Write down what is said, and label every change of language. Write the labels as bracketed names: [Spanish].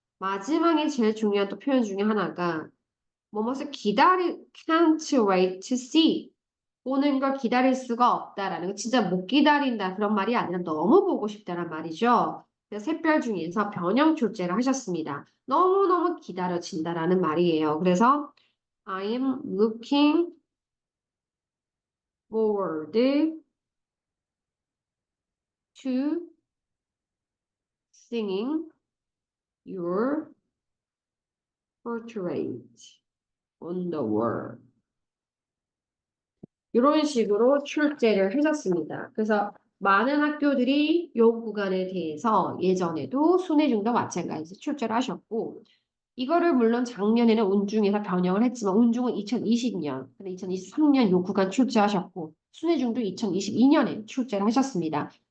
[Korean] 마지막에 제일 중요한 또 표현 중에 하나가 뭐뭇을 [English] can't wait to see. [Korean] 보는 걸 기다릴 수가 없다라는 거 진짜 못 기다린다 그런 말이 아니라 너무 보고 싶다란 말이죠. 그래서 샛별 중에서 변형 출제를 하셨습니다. 너무너무 기다려진다라는 말이에요. 그래서 [English] I am looking forward to singing your portrait on the wall. [Korean] 이런 식으로 출제를 하셨습니다. 그래서 많은 학교들이 이 구간에 대해서 예전에도 순회중도 마찬가지 출제를 하셨고 이거를 물론 작년에는 운중에서 변형을 했지만 운중은 2020년, 근데 2023년 요 구간 출제하셨고 순회중도 2022년에 출제를 하셨습니다.